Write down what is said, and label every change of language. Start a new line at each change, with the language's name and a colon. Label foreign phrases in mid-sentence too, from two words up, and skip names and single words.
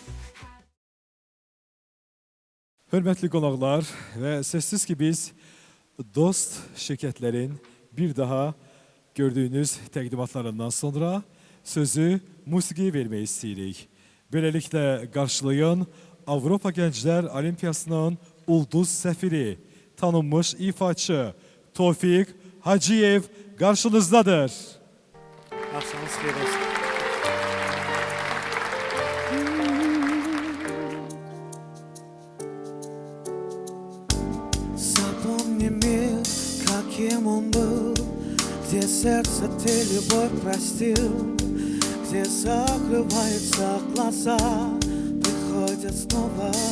Azerbaijani: Hörmətli qonaqlar və sözsüz ki biz dost şirkətlərin bir daha gördüyünüz təqdimatlarından sonra sözü musiqiyə vermək istəyirik. Beləliklə qarşılayan Avropa Gənclər Olimpiyasının ulduz səfiri, tanınmış ifaçı Tofiq Hacıyev qarşınızdadır. Axşamınız xeyir olsun.
Russian: Запомни мир, каким он был, где сердце ты любовь простил, где закрываются глаза, приходят снова